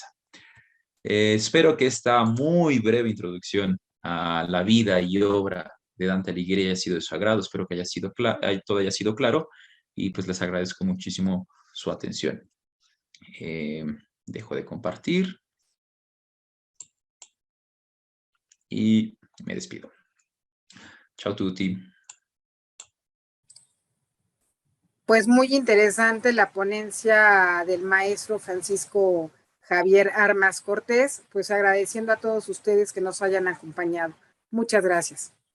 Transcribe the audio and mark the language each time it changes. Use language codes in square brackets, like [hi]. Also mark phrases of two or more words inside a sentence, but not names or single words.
[es] Espero que esta muy breve introducción a la vida y obra de Dante Alighieri haya sido de su agrado, espero que todo haya sido claro, y pues les agradezco muchísimo su atención. Eh, Dejo de compartir y me despido. [it] Ciao a tutti. [es] Pues muy interesante la ponencia del maestro Francisco Javier Armas Cortés, pues agradeciendo a todos ustedes que nos hayan acompañado. Muchas gracias.